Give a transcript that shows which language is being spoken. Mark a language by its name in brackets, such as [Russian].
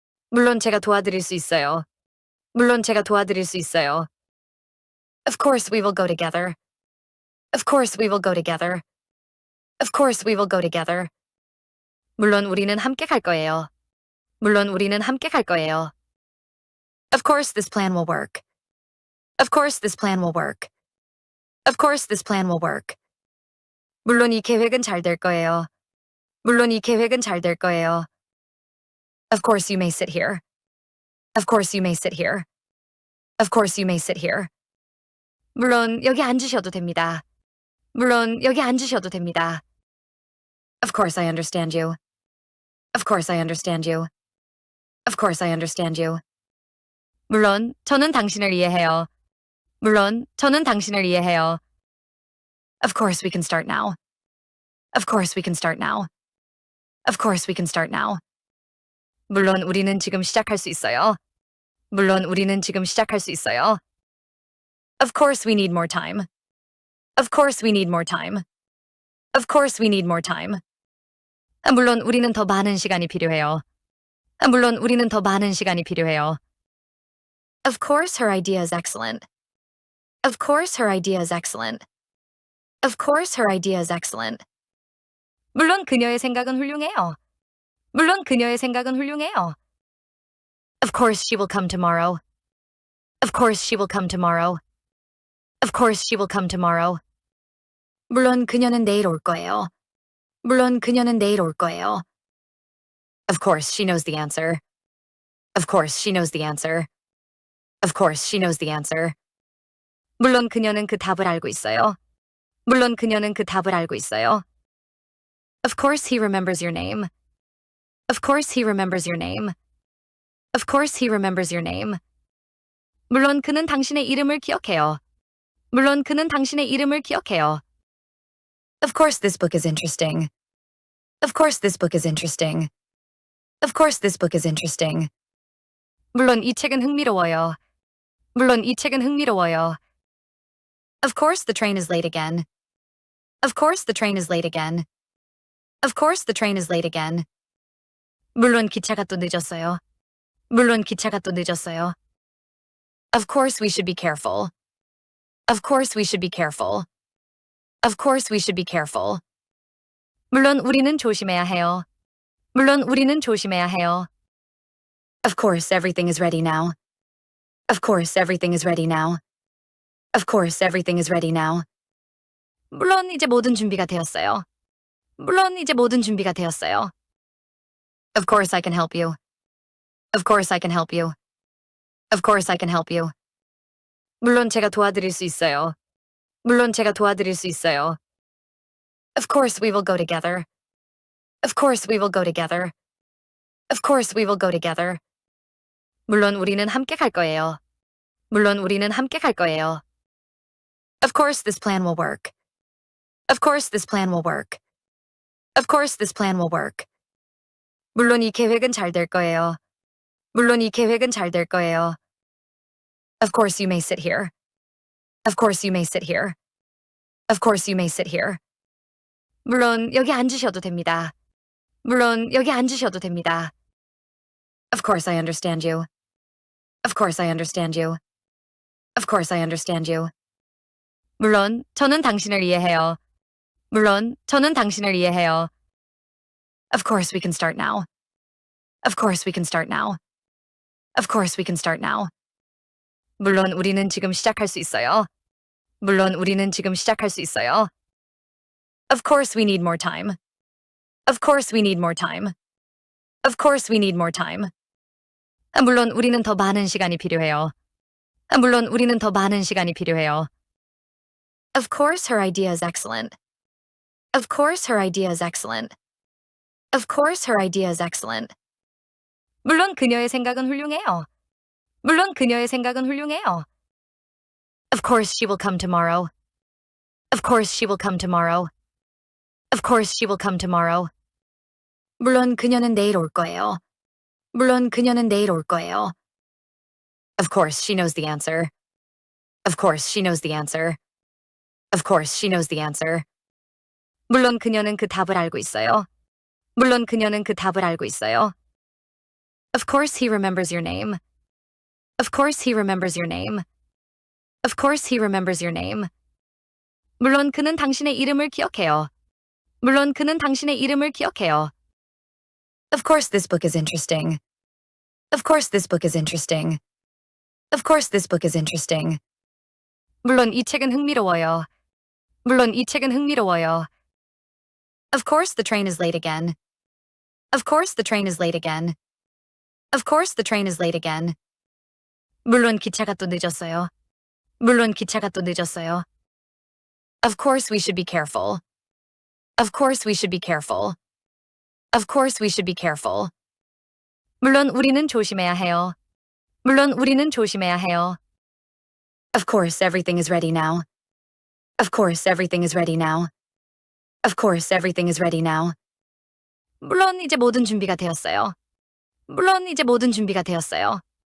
[Korean] 물론 제가 도와드릴 수 있어요. 물론 제가 도와드릴 수 있어요. [English] Of course we will go together. Of course we will go together. Of course we will go together. [Korean] 물론 우리는 함께 갈 거예요. 물론 우리는 함께 갈 거예요. [English] Of course this plan will work. Of course this plan will work. Of course this plan will work. [Korean] 물론 이 계획은 잘 될 거예요. 물론 이 계획은 잘 될 거예요. [English] Of course you may sit here. Of course you may sit here. Of course you may sit here. [Korean] 물론 여기 앉으셔도 됩니다. 물론 여기 앉으셔도 됩니다. [English] Of course I understand you. Of course I understand you. Of course I understand you. [Korean] 물론 저는 당신을 이해해요. 물론 저는 당신을 이해해요. [English] Of course we can start now. Of course we can start now. Of course we can start now. [Korean] 물론 우리는 지금 시작할 수 있어요. 물론 우리는 지금 시작할 수 있어요. [English] Of course we need more time. Of course we need more time. Of course we need more time. [Korean] 물론 우리는 더 많은 시간이 필요해요. 물론 우리는 더 많은 시간이 필요해요. [English] Of course her idea is excellent. Of course her idea is excellent. Of course her idea is excellent. [Korean] 물론 그녀의 생각은 훌륭해요. 물론 그녀의 생각은 훌륭해요. [English] Of course she will come tomorrow. Of course she will come tomorrow. Of course she will come tomorrow. [Korean] 물론 그녀는 내일 올 거예요. 물론 그녀는 내일 올 거예요. [English] Of course she knows the answer. Of course she knows the answer. Of course she knows the answer. [Korean] 물론 그녀는 그 답을 알고 있어요. 물론 그녀는 그 답을 알고 있어요. [English] Of course he remembers your name. Of course he remembers your name. Of course he remembers your name. [Korean] 물론 그는 당신의 이름을 기억해요. 물론 그는 당신의 이름을 기억해요. [English] Of course this book is interesting. Of course this book is interesting. Of course this book is interesting. [Korean] 물론 이 책은 흥미로워요. 물론 이 책은 흥미로워요. [English] Of course the train is late again. Of course the train is late again. Of course the train is late again. [Korean] 물론 기차가 또 늦었어요. 물론 기차가 또 늦었어요. [English] Of course we should be careful. Of course we should be careful. Of course we should be careful. [Korean] 물론 우리는 조심해야 해요. 물론 우리는 조심해야 해요. [English] Of course everything is ready now. Of course everything is ready now. Of course everything is ready now. [Korean] 물론 이제 모든 준비가 되었어요. 물론 이제 모든 준비가 되었어요. [English] Of course I can help you. Of course I can help you. Of course I can help you. [Korean] 물론 제가 도와드릴 수 있어요. 물론 제가 도와드릴 수 있어요. [English] Of course we will go together. Of course we will go together. Of course we will go together. [Korean] 물론 우리는 함께 갈 거예요. 물론 우리는 함께 갈 거예요. [English] Of course this plan will work. Of course this plan will work. Of course this plan will work. [Korean] 물론 이 계획은 잘 될 거예요. 물론 이 계획은 잘 될 거예요. [English] Of course you may sit here. Of course you may sit here. Of course you may sit here. [Korean] 물론 여기 앉으셔도 됩니다. 물론 여기 앉으셔도 됩니다. [English] Of course I understand you. Of course I understand you. Of course I understand you. [Korean] 물론 저는 당신을 이해해요. 물론 저는 당신을 이해해요. [English] Of course we can start now. Of course we can start now. Of course we can start now. [Korean] 물론 우리는 지금 시작할 수 있어요. 물론 우리는 지금 시작할 수 있어요. [English] Of course we need more time. Of course we need more time. Of course we need more time. [Korean] 물론 우리는 더 많은 시간이 필요해요. 물론 우리는 더 많은 시간이 필요해요. [English] Of course her idea is excellent. Of course her idea is excellent. Of course her idea is excellent. [Korean] 물론 그녀의 생각은 훌륭해요. 물론 그녀의 생각은 훌륭해요. [English] Of course she will come tomorrow. Of course she will come tomorrow. Of course she will come tomorrow. [Korean] 물론 그녀는 내일 올 거예요. 물론 그녀는 내일 올 거예요. [English] Of course she knows the answer. Of course she knows the answer. Of course she knows the answer. [Korean] 물론 그녀는 그 답을 알고 있어요. 물론 그녀는 그 답을 알고 있어요. [English] Of course he remembers your name. Of course he remembers your name. Of course he remembers your name. [Korean] 물론 그는 당신의 이름을 기억해요. 물론 그는 당신의 이름을 기억해요. [English] Of course this book is interesting. Of course this book is interesting. Of course this book is interesting. [Korean] 물론 이 책은 흥미로워요. 물론 이 책은 흥미로워요. [English] Of course the train is late again. Of course the train is late again. Of course the train is late again. [Korean] 물론 기차가 또 늦었어요. 물론 기차가 또 늦었어요. [English] Of course we should be careful. Of course we should be careful. Of course we should be careful. [Korean] 물론 우리는 조심해야 해요. 물론 우리는 조심해야 해요. [English] Of course everything is ready now. Of course everything is ready now. Of course everything is ready now. [Korean] 물론 이제 모든 준비가 되었어요. 물론 이제 모든 준비가 되었어요.